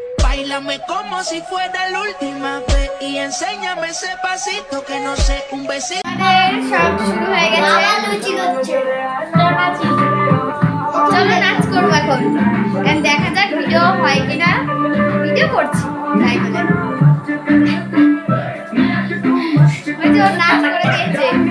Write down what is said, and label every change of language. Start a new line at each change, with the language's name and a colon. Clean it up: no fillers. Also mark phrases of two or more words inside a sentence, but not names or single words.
Spanish: Báilame como si fuera la última vez y enséñame ese pasito que no sé, un besito.
Bangla: আমাদের সব শুরু হয়ে গেছে। লুচি করছে চলো নাচ করবো এখন। এখন দেখা যাক ভিডিও হয় কিনা। ভিডিও করছি তাই বলে। ওই যে ওর নাচ করে দিয়েছে।